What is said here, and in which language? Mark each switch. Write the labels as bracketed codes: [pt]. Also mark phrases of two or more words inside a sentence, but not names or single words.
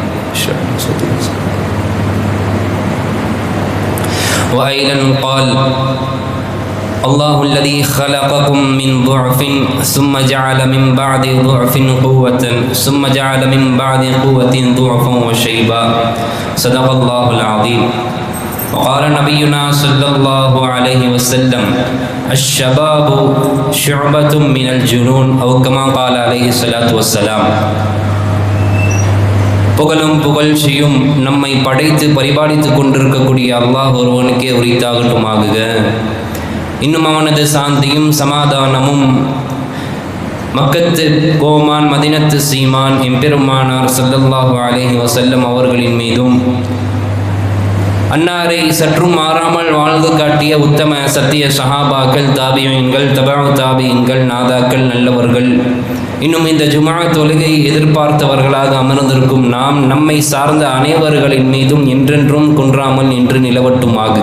[ar] وأيضا قال الله الذي خلقكم من ضعف ثم جعل من بعد ضعف قوة ثم جعل من بعد قوة ضعفا وشيبا صدق الله العظيم. وقال نبينا صلى الله عليه وسلم الشباب شعبة من الجنون أو كما قال عليه الصلاة والسلام. [ta] புகழும் புகழ்ச்சியும் நம்மை படைத்து பரிபாலித்து கொண்டிருக்கக்கூடிய அல்லாஹ் ஒருவனுக்கே உரித்தாகட்டுமாகுக. இன்னும் அவனது சாந்தியும் சமாதானமும் மக்கத்து கோமான் மதினத்து சீமான் எம்பெருமானார் [ar] صلى الله عليه وسلم [ta] அவர்களின் மீதும் அன்னாரை சற்றும் மாறாமல் வாழ்ந்து காட்டிய உத்தம சத்திய சஹாபாக்கள் தாபியீன்கள் தபஉ தாபியீன்கள் நாதாக்கள் நல்லவர்கள் இன்னும் இந்த ஜுமா தொழுகை எதிர்பார்த்தவர்களாக அமர்ந்திருக்கும் நாம் நம்மை சார்ந்த அனைவர்களின் மீதும் என்றென்றும் குன்றாமல் நின்று நிலவட்டுமாகுக.